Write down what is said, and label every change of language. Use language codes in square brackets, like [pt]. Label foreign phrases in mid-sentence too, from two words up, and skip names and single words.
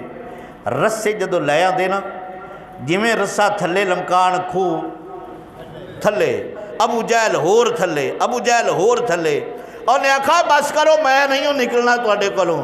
[pa] رسے جدو لے آندے نا جویں رسا تھلے لمکان کھو تھلے, ابو جہل ہور تھلے, ابو جہل ہور تھلے. انہیں آکھا بس کرو میں نہیں ہوں نکلنا تواڈے کولوں.